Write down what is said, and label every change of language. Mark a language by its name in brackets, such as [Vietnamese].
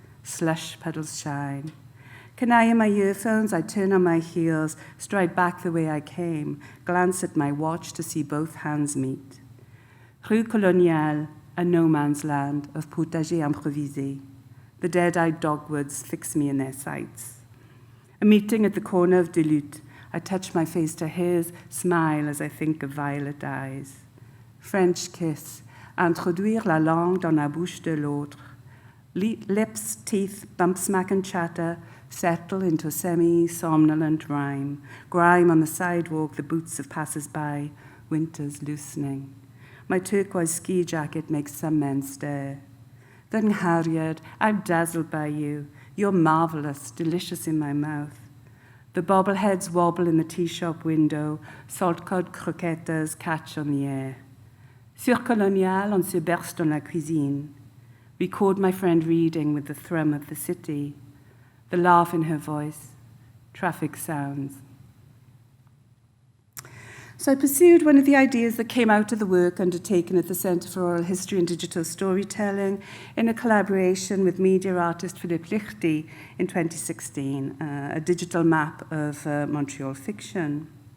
[English] Slush puddles shine. Canaille in my earphones, I turn on my heels, stride back the way I came, glance at my watch to see both hands meet. Rue Coloniale, a no-man's land of [French] potager improvisé. [English] The dead-eyed dogwoods fix me in their sights. A meeting at the corner of Duluth. I touch my face to his, smile as I think of violet eyes. [French] French kiss, introduire la langue dans la bouche de l'autre. [English] Lips, teeth, bump, smack, and chatter settle into semi-somnolent rhyme. Grime on the sidewalk, the boots of passers-by, winter's loosening. My turquoise ski jacket makes some men stare. Then Harriet, I'm dazzled by you. You're marvelous, delicious in my mouth. The bobbleheads wobble in the tea shop window, salt-cod croquettes catch on the air. [French] Sur Colonial, on se berce dans la cuisine. [English] Record my friend reading with the thrum of the city, the laugh in her voice, traffic sounds. So I pursued one of the ideas that came out of the work undertaken at the Centre for Oral History and Digital Storytelling in a collaboration with media artist Philippe Lichty in 2016, a digital map of Montreal fiction.